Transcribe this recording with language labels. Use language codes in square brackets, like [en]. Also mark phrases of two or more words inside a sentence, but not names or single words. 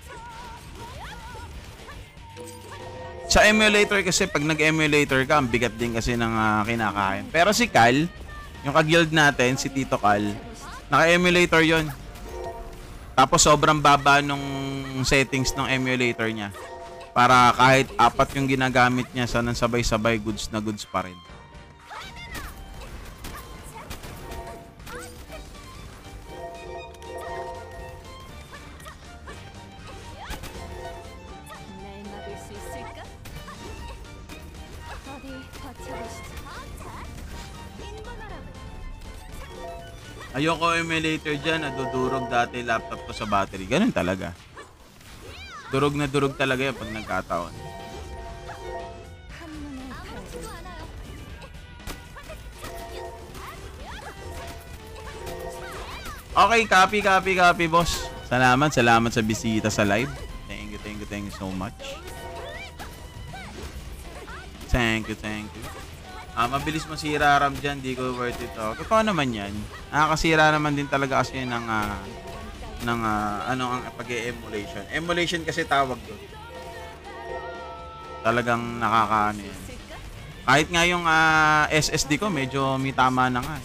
[tl] Sa emulator kasi, pag nag-emulator ka, ang bigat din kasi ng kinakain. Pero si Cal, yung ka-guild natin, si Tito Cal, naka-emulator yon. Tapos sobrang baba nung settings ng emulator niya. Para kahit 4 yung ginagamit niya, sa nang sabay-sabay goods na goods pa rin. [ko] 날 막을 수 있을까? 어디 버텨보시지. [tl] Ayoko emulator dyan, nadudurog dati laptop ko sa battery. Ganun talaga. Durog na durog talaga yun pag nagkataon. [ko] 한눈에 팔지. [en] Okay, copy, boss. [tl] Salamat sa bisita sa live. [en] Thank you so much. Thank you. [tl] Mabilis masira RAM dyan, di ko [en] worth it. [tl] Totoo naman yan. Nakakasira naman din talaga kasi ng ang pag-emulation. Emulation kasi tawag doon. Talagang nakakaano yan. Kahit nga yung SSD ko, medyo may tama na nga.